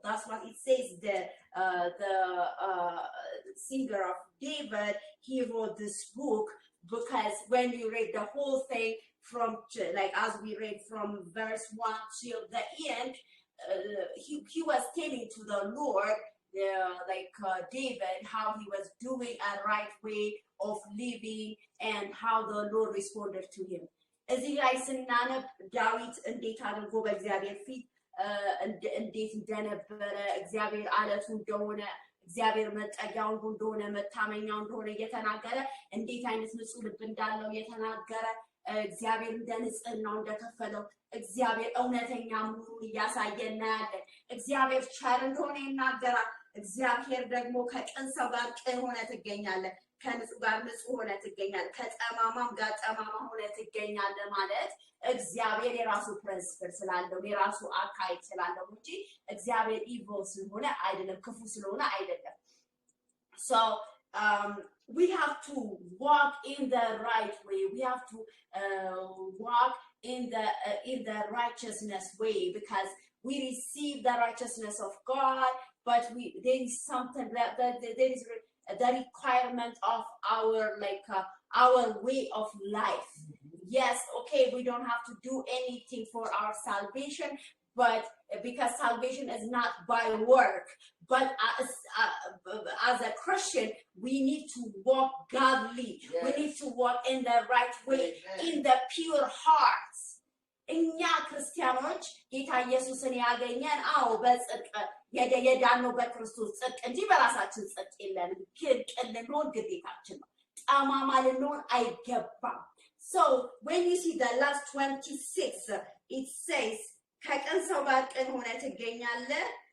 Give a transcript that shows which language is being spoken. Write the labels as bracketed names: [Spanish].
[English] That's what it says there. The singer of David, he wrote this book because when you read the whole thing from like as we read from verse 1 till the end, he was telling to the Lord, David, how he was doing a right way of living and how the Lord responded to him. [Amharic] እዚህ ላይ ስናነብ ዳዊት እንዴት አድርጎ በእግዚአብሔር ፊት እንዴት እንደነበረ እግዚአብሔር አለቱ እንደሆነ እግዚአብሔር መጠጊያው እንደሆነ መታመኛው እንደሆነ እየተናገረ እንዴት አይነት ንጹህ ልብ እንዳለው እየተናገረ እግዚአብሔር እንደንጽህናው እንደከፈለው እግዚአብሔር እውነተኛ መሆኑን እያሳየን ያለን እግዚአብሔር ቸር እንደሆነ ይናገራል። እግዚአብሔር ደግሞ ከቅን ሰው ጋር ቅን ሆነ ትገኛለህ፣ ከንጹህ ጋር ንጹህ ሆነ ትገኛለህ፣ ከጠማማም ጋር ጠማማ ሆነ ትገኛለህ ማለት እግዚአብሔር የራሱ ፕሪንሲፕል ስላለው የራሱ አካሄድ ስላለው እንጂ እግዚአብሔር ኢቪል ስለሆነ አይደለም፣ ክፉ ስለሆነ አይደለም። [English] So we have to walk in the right way. We have to walk in the righteousness way because we receive the righteousness of God, but there is something that there is the requirement of our way of life. Yes, okay, we don't have to do anything for our salvation, but because salvation is not by work, but as a Christian, we need to walk godly. Yes. We need to walk in the right way, Amen. In the pure hearts. [Amharic] እኛ ክርስቲያኖች ጌታ ኢየሱስን ያገኘን በጽድቅ የዳነው በክርስቶስ ጽድቅ እንጂ በራሳችን ጽድቅ የለንም። ግን ቅን ልንሆን ግዴታችን ነው። ጠማማ ልንሆን አይገባም። [English] So when you see the last 26, it says [Amharic] ከቅን ሰው ጋር ቅን ሆነ ትገኛለህ.